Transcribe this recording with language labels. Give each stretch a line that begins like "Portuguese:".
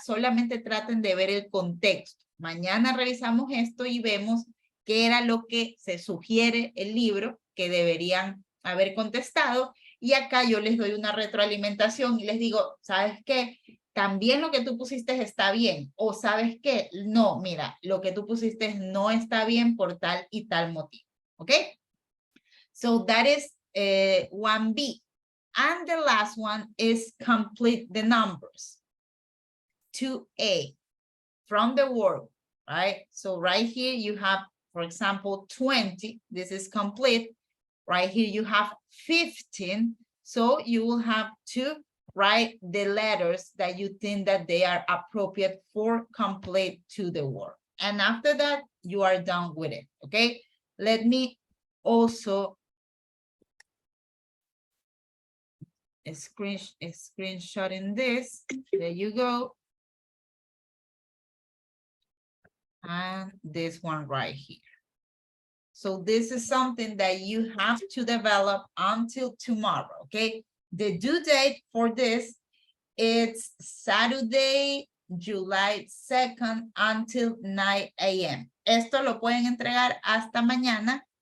Spanish: Solamente traten de ver el contexto. Mañana revisamos esto y vemos qué era lo que se sugiere el libro que deberían haber contestado. Y acá yo les doy una retroalimentación y les digo, ¿sabes qué? También lo que tú pusiste está bien. O ¿sabes qué? No, mira, lo que tú pusiste no está bien por tal y tal motivo. ¿Ok?
English: So that is 1B. And the last one is complete the numbers. 2A from the word, right? So right here you have, for example, 20. This is complete. Right here you have 15. So you will have to write the letters that you think that they are appropriate for complete to the word. And after that, you are done with it, okay? Let me also screenshotting this. There you go. And this one right here. So this is something that you have to develop until tomorrow, okay? The due date for this is Saturday, July 2nd until 9 a.m.
Spanish: Esto lo pueden entregar hasta mañana.